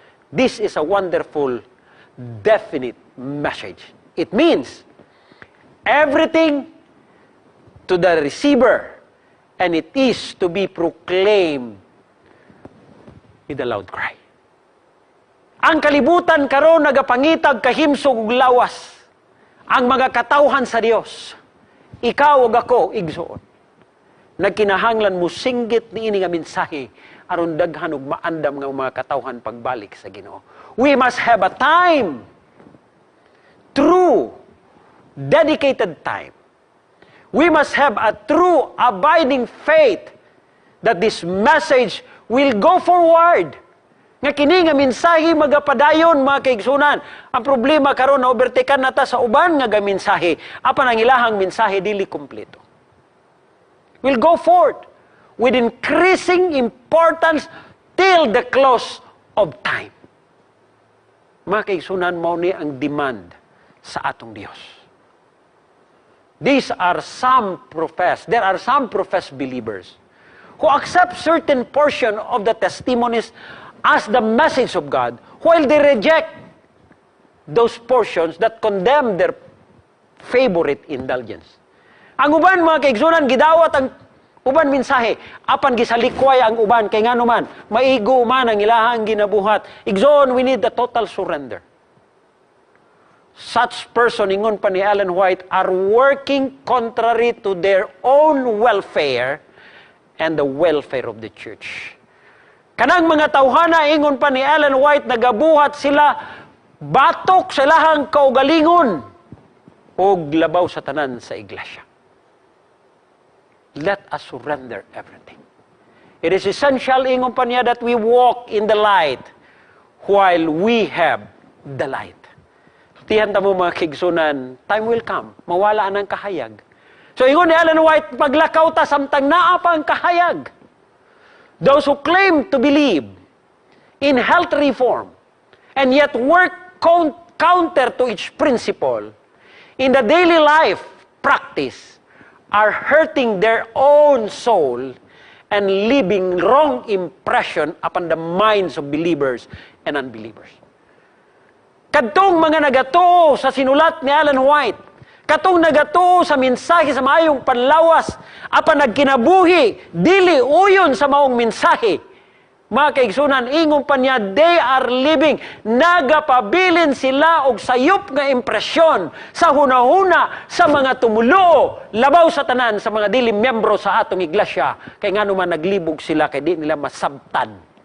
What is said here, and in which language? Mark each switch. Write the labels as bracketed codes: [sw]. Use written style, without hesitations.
[en] This is a wonderful, definite message. It means everything to the receiver, and it is to be proclaimed with a loud cry. [ceb] Ang kalibutan karon nagapangitag kahimsog ug lawas. Ang mga katawhan sa Dios, ikaw ug ako igsuon. Nagkinahanglan mo singgit niini nga mensahe aron daghan ug maandam nga mga katawhan pagbalik sa Ginoo. [en] We must have a time, true, dedicated time. We must have a true, abiding faith that this message will go forward. [ceb] Nga kini nga mensahe magapadayon mga kaigsunan. Ang problema karon na overtaken nata sa uban nga gaminsahe, apan ang ilahang mensahe dili kumpleto. [en] Will go forth with increasing importance till the close of time. [ceb] Mga kaigsunan, mao ni ang demand sa atong Dios. [en] There are some professed believers who accept certain portion of the testimonies as the message of God, while they reject those portions that condemn their favorite indulgence. [ceb] Ang uban, mga kaigsunan, gidawat ang uban mensahe, apan gisalikway ang uban, kay nga naman, maigo man ang ilahang ginabuhat. [en] Igsoon, we need the total surrender. Such person, [ceb] ingon pa ni Ellen White, [en] are working contrary to their own welfare and the welfare of the church. [ceb] Kanang mga tawhana, ingon pa ni Ellen White, nagabuhat sila batok sa ilahang kaugalingon o labaw sa tanan sa iglesia. [en] Let us surrender everything. It is essential, [ceb] ingon pa niya, [en] that we walk in the light while we have the light. [ceb] Tiyan mo mga kaigsunan, [en] time will come, [ceb] mawala ang kahayag. So ingon ni Ellen White, paglakaw ta samtang naa pa ang kahayag. [en] Those who claim to believe in health reform and yet work counter to each principle in the daily life practice are hurting their own soul and leaving wrong impression upon the minds of believers and unbelievers. [ceb] Kadtong mga nagatuo sa sinulat ni Ellen White, katong nagatuo sa mensahe sa maayong panlawas, apan nagkinabuhi, dili uyon sa maong mensahe. Mga kaigsunan, ingon pa niya, [en] they are living, [ceb] nagapabilin sila og sayop nga impresyon sa hunahuna sa mga tumulo, labaw sa tanan sa mga dili miyembro sa atong iglesia, kay ngano man naglibog sila, kay di nila masabtan.